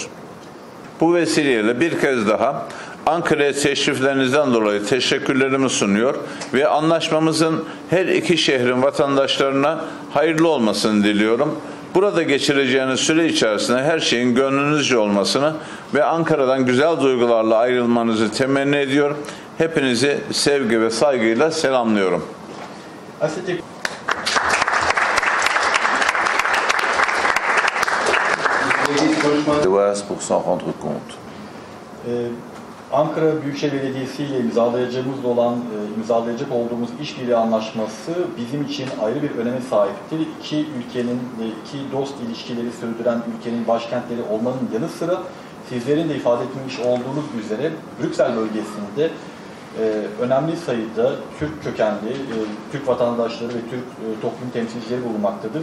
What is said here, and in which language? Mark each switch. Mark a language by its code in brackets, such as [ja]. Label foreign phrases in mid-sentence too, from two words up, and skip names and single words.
[tr] Bu vesileyle bir kez daha Ankara'ya teşriflerinizden dolayı teşekkürlerimi sunuyor ve anlaşmamızın her iki şehrin vatandaşlarına hayırlı olmasını diliyorum. Burada geçireceğiniz süre içerisinde her şeyin gönlünüzce olmasını ve Ankara'dan güzel duygularla ayrılmanızı temenni ediyor. Hepinizi sevgi ve saygıyla selamlıyorum. [fr] Pour s'en rendre compte. [tr] Ankara Büyükşehir Belediyesi ile imzalayacak olduğumuz işbirliği anlaşması bizim için ayrı bir öneme sahiptir. İki dost ilişkileri sürdüren ülkenin başkentleri olmanın yanı sıra sizlerin de ifade etmiş olduğunuz üzere Brüksel bölgesinde önemli sayıda Türk kökenli, Türk vatandaşları ve Türk toplum temsilcileri bulunmaktadır.